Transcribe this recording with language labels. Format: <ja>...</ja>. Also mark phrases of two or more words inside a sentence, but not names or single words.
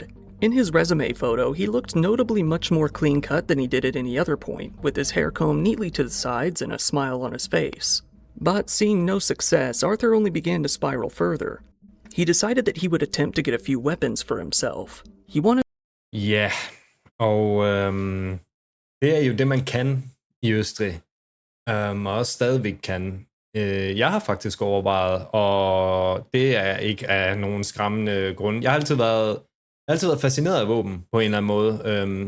<en>In his resume photo, he looked notably much more clean-cut than he did at any other point, with his hair combed neatly to the sides and a smile on his face. But seeing no success, Arthur only began to spiral further. He decided that he would attempt to get a few weapons for himself. He wanted...</en> <da>Ja, og det er jo det, man kan i Østrig, og også stadigvæk kan. Jeg har faktisk overvejet, og det er ikke af nogen skræmmende grund. Jeg har altid været fascineret af våben på en eller anden måde.</da>